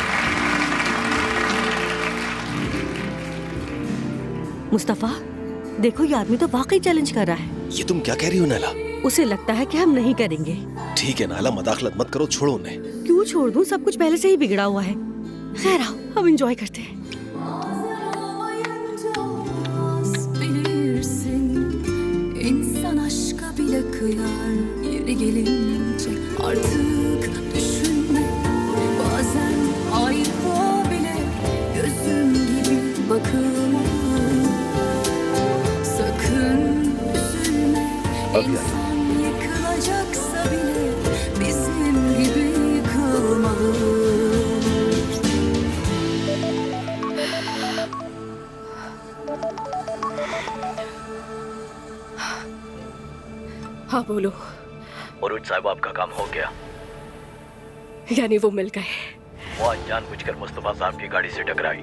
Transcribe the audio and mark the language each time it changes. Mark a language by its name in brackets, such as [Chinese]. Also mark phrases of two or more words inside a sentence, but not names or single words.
[Hindi] मुस्तफा, देखो ये आदमी तो वाकई चैलेंज कर रहा है। ये तुम क्या कह रही हो नैला? उसे लगता है कि हम नहीं करेंगे। ठीक है नाला, मदाखलत मत करो, छोड़ो उन्हें। क्यों छोड़ दूं? सब कुछ पहले से ही बिगड़ा हुआ है। खैर आओ, हम एंजॉय करते हैं। [Turkish] Bilirsin, insan aşka bile kıyar. Yeri gelince artık düşünme. Bazen ayrılığa bile gözüm gibi bakılma. Sakın üzülme. İnsan yıkılacaksa bile bizim gibi yıkılmalı. [Hindi] हाँ बोलो। मुरुज साहब, आपका काम हो गया। यानी वो मिल गए? वो आज जानबूझकर मुस्तफा साहब की गाड़ी से टकराई।